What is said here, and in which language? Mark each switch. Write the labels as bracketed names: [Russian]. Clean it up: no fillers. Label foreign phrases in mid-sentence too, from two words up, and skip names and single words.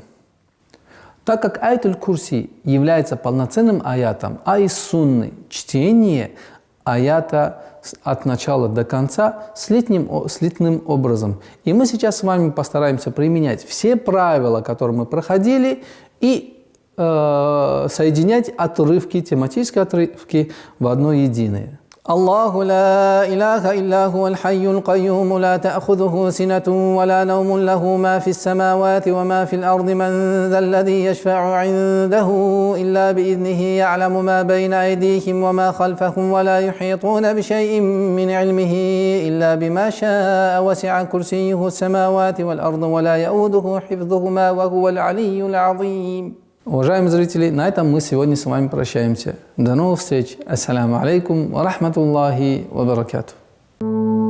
[Russian] Так как аятуль курси является полноценным аятом, а из сунны чтение аята от начала до конца слитным образом. И мы сейчас с вами постараемся применять все правила, которые мы проходили, и соединять отрывки, тематические отрывки в одно единое. [Arabic] الله لا إله إلا هو الحي القيوم لا تأخذه سنة ولا نوم له ما في السماوات وما في الأرض من ذا الذي يشفع عنده إلا بإذنه يعلم ما بين أيديهم وما خلفهم ولا يحيطون بشيء من علمه إلا بما شاء وسع كرسيه السماوات والأرض ولا يؤوده حفظهما وهو العلي العظيم. [Russian] Уважаемые зрители, на этом мы сегодня с вами прощаемся. До новых встреч. [Arabic] السلام عليكم ورحمة الله وبركاته.